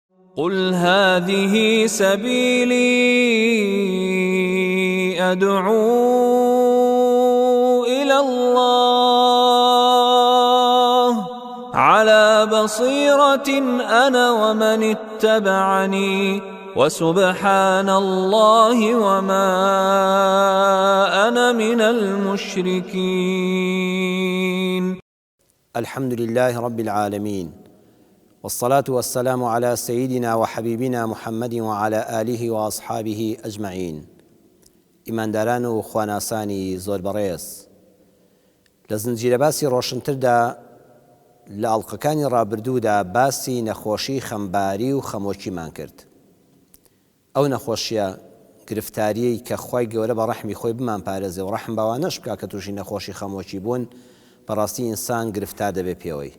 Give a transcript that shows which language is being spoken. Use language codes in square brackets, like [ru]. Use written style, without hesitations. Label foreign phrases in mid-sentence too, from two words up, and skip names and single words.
[ar] قل هذه سبيلي أدعو إلى الله على بصيرة أنا ومن اتبعني وسبحان الله وما أنا من المشركين. الحمد لله رب العالمين، والصلاة والسلام على سيدنا وحبيبنا محمد وعلى آله وأصحابه أجمعين. [ckb] ئیمانداران و خواناسانی زۆر بەڕێز، لە زنجیرە باسی ڕۆشنتردا لە ئەڵلقەکانی ڕابردوودا باسی نەخۆشی خەمباری و خەمۆکیمان کرد. ئەو نەخۆشیە گرفتاریەی کە خوای گەورە بە ڕەحمی خۆی بمان پارێزێ و ڕەحم بەوانەش بکا کە تووشی نەخۆشی خەمۆکی بوون، بەڕاستی ئینسان گرفتار دەبێ پێوەی.